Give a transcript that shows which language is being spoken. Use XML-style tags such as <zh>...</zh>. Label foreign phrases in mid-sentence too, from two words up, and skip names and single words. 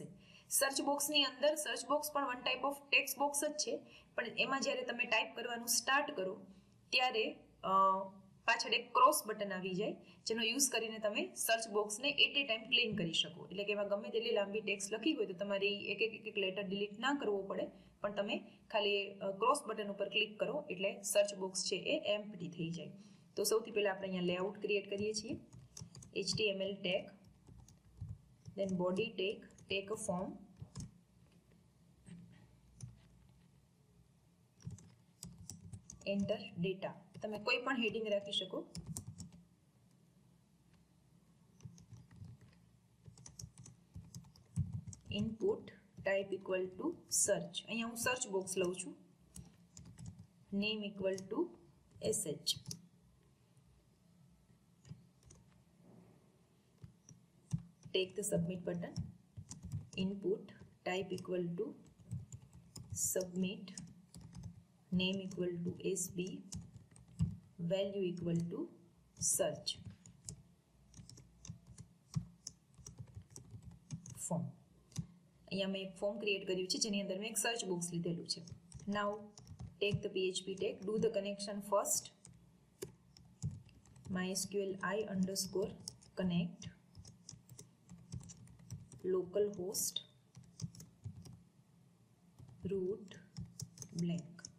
<gu>સર્ચ બોક્સની અંદર</gu> <en>search box</en> <gu>પણ</gu> <en>one type of text box</en> <gu>જ છે, પણ એમાં જ્યારે તમે ટાઈપ કરવાનું સ્ટાર્ટ કરો ત્યારે પાછળ એક</gu> <en>cross button</en> <gu>આવી જાય, જેનો યુઝ કરીને તમે સર્ચ બોક્સને</gu> <en>at a time clean</en> <gu>કરી શકો. એટલે કે એમાં ગમે તેટલી લાંબી ટેક્સ્ટ લખી હોય તો તમારી એક</gu> <en>letter delete</en> <gu>ના કરવો પડે, પણ તમે ખાલી</gu> <en>cross button</en> <gu>ઉપર ક્લિક કરો એટલે</gu> <en>search box</en> <gu>છે એ એમ્પ્ટી થઈ જાય. તો સૌથી પહેલા આપણે અહીંયા</gu> <en>layout create</en> <gu>કરીએ છીએ.</gu> <en>HTML tag, then body tag, take a form, enter data.</en> <gu>તમે કોઈ પણ હેડિંગ રાખી શકો.</gu> <en>input type equal to search,</en> <gu>અહીંયા હું</gu> <en>search box</en> <gu>લઉં છું.</gu> <en>name equal to SH. Take the submit button. Input type equal to submit, name equal to SB, value equal to search. Form.</en> <gu>અહીંયા મેં એક</gu> <en>form create</en> <gu>કર્યું છે જેની અંદર મેં એક</gu> <en>search box</en> <gu>લીધેલું છે.</gu> <en>Now take the PHP tag, do the connection first. MySQL I_connect localhost root blank.</en>